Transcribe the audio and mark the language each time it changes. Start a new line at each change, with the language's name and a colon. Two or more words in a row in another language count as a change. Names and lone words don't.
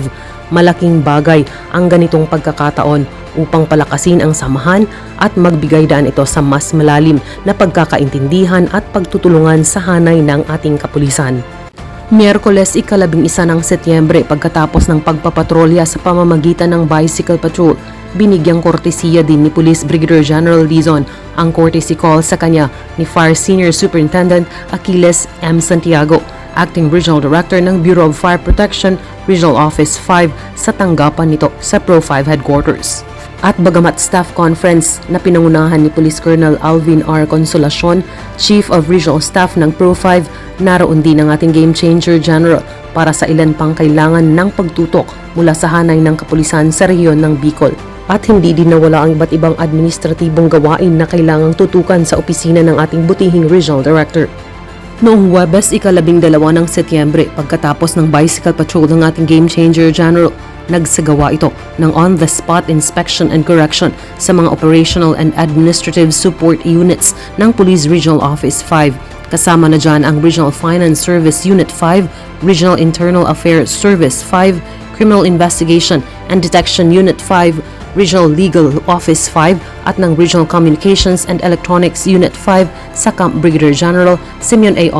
Filipino: Malaking bagay ang ganitong pagkakataon upang palakasin ang samahan at magbigay daan ito sa mas malalim na pagkakaintindihan at pagtutulungan sa hanay ng ating kapulisan. Miyerkules, ika-11 ng Setyembre, pagkatapos ng pagpapatrolya sa pamamagitan ng
English: bicycle patrol,
Filipino: binigyang kortesiya din ni Police Brigadier General Dizon ang
English: courtesy call
Filipino: sa kanya ni Fire Senior Superintendent Achilles M. Santiago,
English: Acting Regional Director
Filipino: ng Bureau of Fire Protection, Regional Office 5, sa tanggapan nito sa Pro 5 Headquarters. At bagamat
English: staff conference
Filipino: na pinangunahan ni Police Colonel Alvin R. Consolacion,
English: Chief of Regional Staff
Filipino: ng Pro 5, naroon din ang ating Game Changer General para sa ilan pang kailangan ng pagtutok mula sa hanay ng kapulisan sa rehiyon ng Bicol. At hindi din nawala ang iba't ibang administratibong gawain na kailangang tutukan sa opisina ng ating butihing
English: Regional Director.
Filipino: Noong Huwebes, ika-12 ng Setyembre, pagkatapos ng
English: bicycle patrol
Filipino: ng ating Game Changer General, nagsagawa ito ng
English: on-the-spot inspection and correction
Filipino: sa mga
English: operational and administrative support units
Filipino: ng Police Regional Office 5. Kasama na dyan ang Regional Finance Service Unit 5, Regional Internal Affairs Service 5, Criminal Investigation and Detection Unit 5, Regional Legal Office 5 at ng Regional Communications and Electronics Unit 5 sa Camp Brigadier General Simeon A.